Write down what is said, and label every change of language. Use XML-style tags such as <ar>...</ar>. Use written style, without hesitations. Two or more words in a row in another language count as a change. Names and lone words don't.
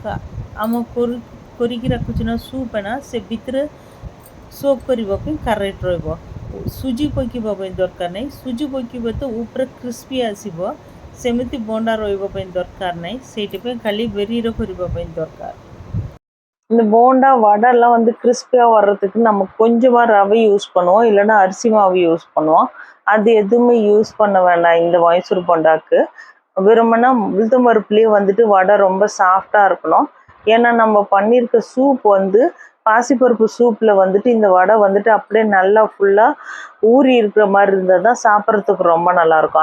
<or>ଆମ କରିକି ରଖୁଛୁ ନା ସୁପ୍ ନା ସେ ଭିତରେ ସୋକ୍ କରିବା ପାଇଁ କରେକ୍ଟ ରହିବ। ସୁଜି ପକାଇବା ପାଇଁ ଦରକାର ନାହିଁ, ସୁଜି ପକାଇବା ତ ଉପରେ କ୍ରିସ୍ପି ଆସିବ, ସେମିତି ବୋଣ୍ଡା ରହିବା ପାଇଁ ଦରକାର ନାହିଁ। ସେଇଥିପାଇଁ ଖାଲି வெறியில் କରିବା ପାଇଁ ଦରକାର।</or> <ta>இந்த போண்டா வடைலாம் வந்து கிறிஸ்பியாக வர்றதுக்கு நம்ம கொஞ்சமாக ரவை யூஸ் பண்ணுவோம், இல்லைன்னா அரிசி மாவு யூஸ் பண்ணுவோம்। அது எதுவுமே யூஸ் பண்ண வேண்டாம் இந்த மைசூர் போண்டாக்கு। வெறுமனா உளுத்தம் பருப்புலேயே வந்துட்டு வடை ரொம்ப சாஃப்டாக இருக்கணும்। ஏன்னா நம்ம பண்ணியிருக்க சூப் வந்து பாசிப்பருப்பு சூப்பில் வந்துட்டு இந்த வடை வந்துட்டு அப்படியே நல்லா ஃபுல்லாக ஊறி இருக்கிற மாதிரி இருந்தால் தான் சாப்பிட்றதுக்கு ரொம்ப நல்லாயிருக்கும்।</ta>